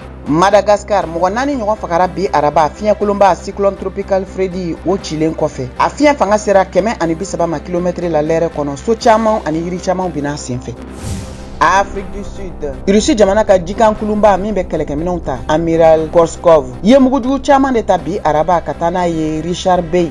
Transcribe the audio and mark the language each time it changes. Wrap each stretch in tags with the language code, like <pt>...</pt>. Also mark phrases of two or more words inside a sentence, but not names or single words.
<bm>Madagascar mɔgɔ 4 ɲɔgɔn fagara bi araba fiɲɛ kolonba</bm> <fr>cyclone tropical</fr> <bm>Freddy o cilen kɔfɛ. A fiɲɛ fanga sera 130 ma kilomètre la lɛrɛ kɔnɔ. So caman ani yiri caman bina senfɛ. Afrique du Sud. Russie jamana ka jikan kulumba min bɛ kɛlɛkɛminɛnw ta. Amiral Korskov. Ye mugujugu caman de ta bi araba ka taa n'a ye Richard Bey.</bm>